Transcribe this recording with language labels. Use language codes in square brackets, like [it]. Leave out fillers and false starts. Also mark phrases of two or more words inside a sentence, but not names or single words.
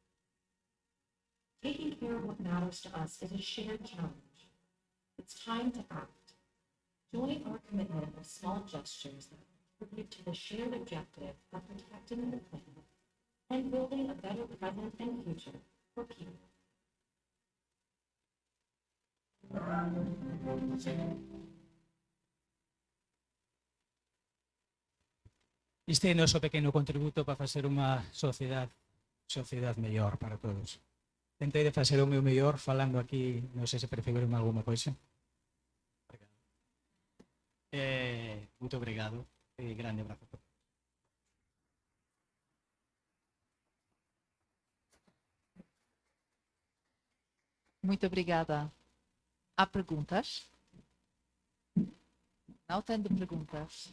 [en] Taking care of what matters to us is a shared challenge. It's time to act. Join our commitment of small gestures that contribute to the shared objective of protecting the planet and building a better present and future for people. [gl] Este é o noso pequeno contributo para facer unha sociedade mellor para todos. Tentei de facer o meu mellor falando aquí, non sei se prefiren [pt] alguma coisa. Muito obrigado e grande abrazo a todos. Muito obrigada. Há perguntas? Não tendo perguntas.